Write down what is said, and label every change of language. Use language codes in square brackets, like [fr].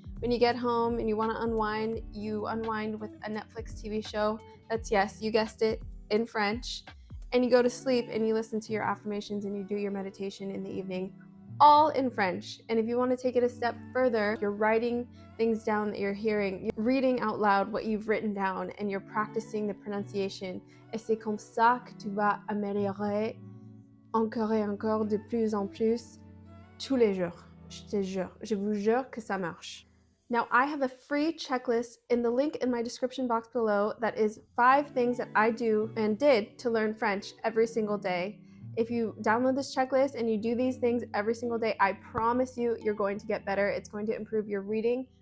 [en] When you get home and you want to unwind, you unwind with a Netflix TV show that's, yes, you guessed it, in French. And you go to sleep and you listen to your affirmations and you do your meditation in the evening, all in French. And if you want to take it a step further, you're writing things down that you're hearing, you're reading out loud what you've written down, and you're practicing the pronunciation. [fr] Et c'est comme ça que tu vas améliorer encore et encore de plus en plus tous les jours. Je te jure, je vous jure que ça marche. [en] Now, I have a free checklist in the link in my description box below that is 5 things that I do and did to learn French every single day. If you download this checklist and you do these things every single day, I promise you, you're going to get better. It's going to improve your reading,